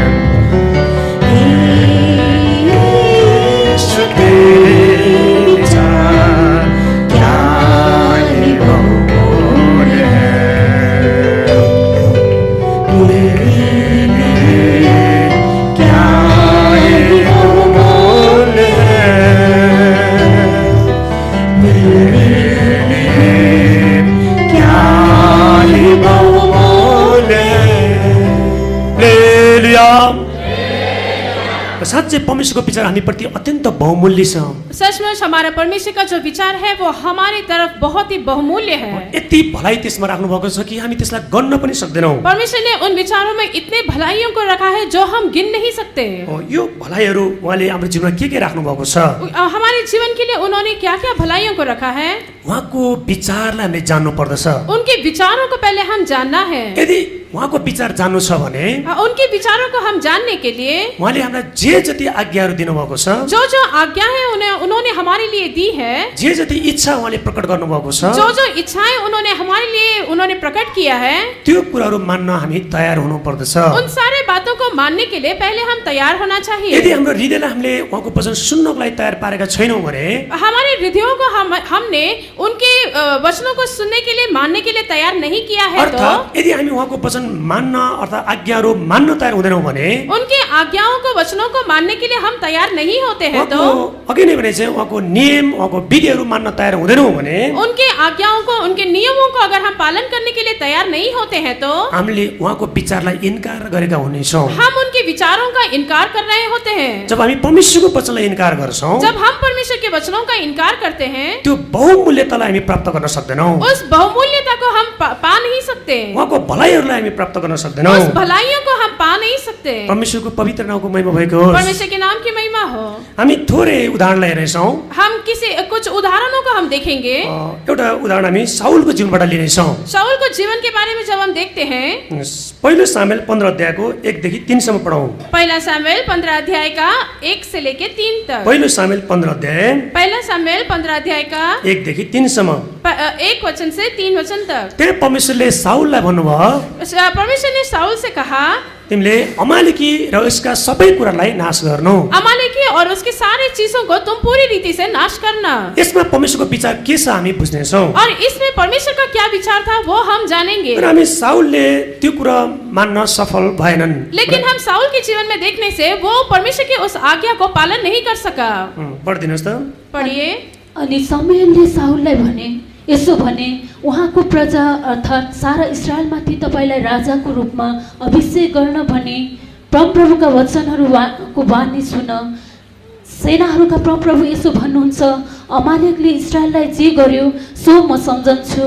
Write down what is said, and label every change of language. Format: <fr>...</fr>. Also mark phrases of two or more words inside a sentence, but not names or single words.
<hi>तेरे विचार क्या ही बहुमूल्य है, मेरे लिए क्या ही बहुमूल्य है,</hi> <ne>मेरे साँच्चै परमेश्वरको विचार हामीप्रति अत्यन्त बहुमूल्य छ।</ne> <hi>सचमुच हमारा परमेश्वर का जो विचार है वो हमारी तरफ बहुत ही बहुमूल्य है।</hi> <ne>यति भलाइ त्यसमा राख्नु भएको छ कि हामी त्यसलाई गन्न पनि सक्दैनौँ।</ne> <hi>परमेश्वर ने उन विचारों में इतने भलाइयों को रखा है जो हम गिन नहीं सकते।</hi> <ne>यो भलाइहरू उहाँले हाम्रो जीवनमा के राख्नु भएको छ,</ne> <hi>हमारे जीवन के लिए उन्होंने क्या क्या भलाइयों को रखा है,</hi> <ne>उहाँको विचारलाई हामीले जान्नु पर्दछ।</ne> <hi>उनके विचारों को पहले हम जानना है।</hi> <ne>यदि उहाँको विचार जान्नु छ भने</ne> <hi>उनके विचारों को हम जानने के लिए</hi> <ne>उहाँले हामीलाई जे जति आज्ञाहरू दिनुभएको छ,</ne> <hi>जो जो आज्ञा है उन्होंने हमारे लिए दी है,</hi> <ne>जे जति इच्छा उहाँले प्रकट गर्नुभएको छ,</ne> <hi>जो जो इच्छाएं उन्होंने प्रकट किया है,</hi> <ne>त्यो कुराहरू मान्न हामी तयार हुनु पर्दछ।</ne> <hi>उन सारे बातों को मानने के लिए पहले हम तैयार होना चाहिए।</hi> <ne>यदि हाम्रो हृदयलाई हामीले उहाँको वचन सुन्नको लागि तयार पारेका छैनौँ भने</ne> <hi>हमारे हृदयों को हमने उनके वचनों को सुनने के लिए मानने के लिए तैयार नहीं किया है,</hi> <ne>अर्थात् यदि हामी उहाँको वचन मान्न अर्थात् आज्ञाहरू मान्न तयार हुँदैनौँ भने</ne> <hi>उनके आज्ञाओं को वचनों को मानने के लिए हम तैयार नहीं होते हैं, तो</hi> <ne>अघि नै भने चाहिँ उहाँको नियम उहाँको विधिहरू मान्न तयार हुँदैनौँ भने</ne> <hi>उनके आज्ञाओं को उनके नियमों को अगर हम पालन करने के लिए तैयार नहीं होते हैं तो</hi> <ne>हामीले उहाँको विचारलाई इन्कार गरेका हुनेछौँ।</ne> <hi>हम उनके विचारों का इनकार कर रहे होते हैं।</hi> <ne>जब हामी परमेश्वरको वचनलाई इन्कार गर्छौँ,</ne> <hi>जब हम परमेश्वर के वचनों का इनकार करते हैं,</hi> <ne>त्यो बहुमूल्यतालाई हामी प्राप्त गर्न सक्दैनौँ।</ne> <hi>उस बहुमूल्यता को हम पा नहीं सकते,</hi> <ne>उहाँको भलाइहरूलाई हामी प्राप्त गर्न सक्दैनौँ।</ne> <hi>उस भलाइयों को हम पा नहीं सकते।</hi> <ne>परमेश्वरको पवित्र नामको महिमा भएको होस्।</ne> <hi>परमेश्वर के नाम की महिमा हो।</hi> <ne>हामी थोरै उदाहरण हेर्नेछौँ।</ne> <hi>हम कुछ उदाहरणों को हम देखेंगे।</hi> <ne>एउटा उदाहरण हामी साउलको जीवनबाट लिनेछौँ।</ne> <hi>शाऊल को जीवन के बारे में जब हम देखते हैं,</hi> <ne>पहिलो सामुएल 15 अध्यायको 1 देखि 3 सम्म पढौँ।</ne> <hi>पहला सामुएल 15 अध्याय का 1 से लेके 3 तक।</hi> <ne>पहिलो सामुएल 15 अध्याय</ne> <hi>पहला सामुएल 15 अध्याय का</hi> <ne>1 देखि 3 सम्म।</ne> <hi>1 वचन से 3 वचन तक।</hi> <ne>त्यहाँ परमेश्वरले साउललाई भन्नुभयो,</ne> <hi>परमेश्वर ने साउल से कहा,</hi> <ne>तिमीले अमालेकी र यसका सबै कुरालाई नाश गर्नु।</ne> <hi>अमालेकी और उसकी सारी चीजों को तुम पूरी रीति से नाश करना।</hi> <ne>यसमा परमेश्वरको विचार के छ हामी बुझ्नेछौँ।</ne> <hi>और इसमें परमेश्वर का क्या विचार था वो हम जानेंगे।</hi> <ne>तर हामी साउलले त्यो कुरा मान्न सफल भएनन्।</ne> <hi>लेकिन हम साउल के जीवन में देखने से वो परमेश्वर की उस आज्ञा को पालन नहीं कर सका।</hi> <ne>पढिदिनुहोस् त।</ne> <hi>पढ़िए।</hi> <ne>अनि शमूएलले साउललाई भने, यसो भने उहाँको प्रजा अर्थात् सारा इस्राएलमाथि तपाईँलाई राजाको रूपमा अभिषेक गर्न भने परमप्रभुका वचनहरूको वाणी सुन। सेनाहरूका परमप्रभु यसो भन्नुहुन्छ, अमालेकले इस्राएललाई जे गर्यो सो म सम्झन्छु।</ne>